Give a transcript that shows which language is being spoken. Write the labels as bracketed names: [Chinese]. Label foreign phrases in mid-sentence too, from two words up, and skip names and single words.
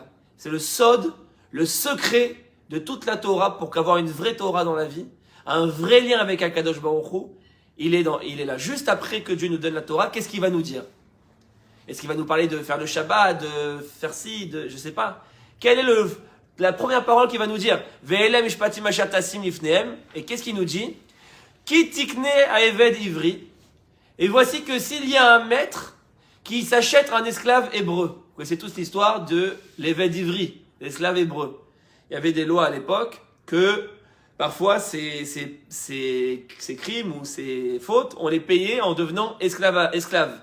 [French] C'est le sod, le secret de toute la Torah pour qu'avoir une vraie Torah dans la vie, un vrai lien avec [Hebrew] הקדוש ברוך הוא, [French] il est là. Juste après que Dieu nous donne la Torah, qu'est-ce qu'il va nous dire? Est-ce qu'il va nous parler de faire le Shabbat, de faire ci, je sais pas. Quelle est la première parole qu'il va nous dire? [Hebrew] ואלה המשפטים אשר תשים לפניהם. [French] Et qu'est-ce qu'il nous dit? [Hebrew] כי תקנה עבד עברי. [French] Et voici que s'il y a un maître qui s'achète un esclave hébreu. Vous connaissez tous l'histoire de l' [Hebrew] עבד עברי, [French] l'esclave hébreu. Il y avait des lois à l'époque que parfois ces crimes ou ces fautes, on les payait en devenant esclaves.